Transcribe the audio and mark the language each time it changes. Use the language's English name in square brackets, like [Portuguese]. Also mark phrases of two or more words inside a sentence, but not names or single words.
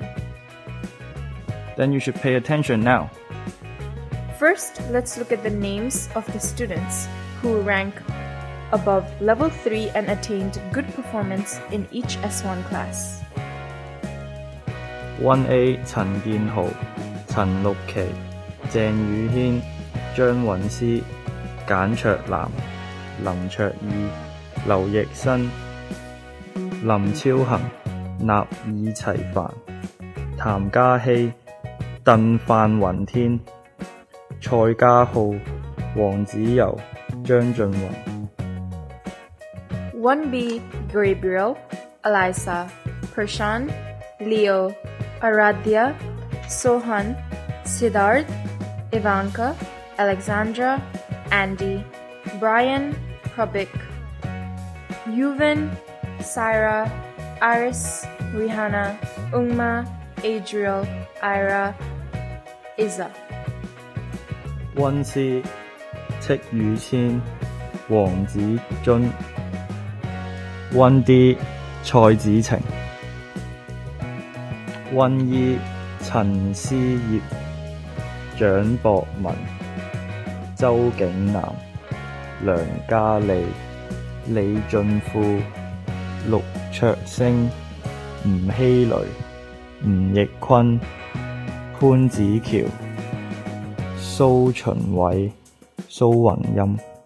[English] Then you should pay attention now. First, let's look at the names of the students who rank above level 3 and attained good performance in each S1 class. 1A 陳建豪、陳綠琪、鄭宇軒、張韻詩、簡卓南、林卓義、劉奕新、林超恒、納爾齊凡、譚嘉希、鄧范雲天、蔡家浩、黃子柔、張俊宏。 1B Gabriel, Alyssa, Pershan, Leo, Aradhya, Sohan, Siddharth, Ivanka, Alexandra, Andy, Brian, Prabik, Yuvan, Syra, Iris, Rihanna, Ungma, Adriel, Ira, Iza. 1C 戚宇謙、黃子津。 1D 蔡子晴。 1E 陳思業、蔣博文、周景南、梁嘉莉、李俊富、陸卓星、吳希雷、吳奕坤、潘子喬、蘇秦偉、蘇宏音、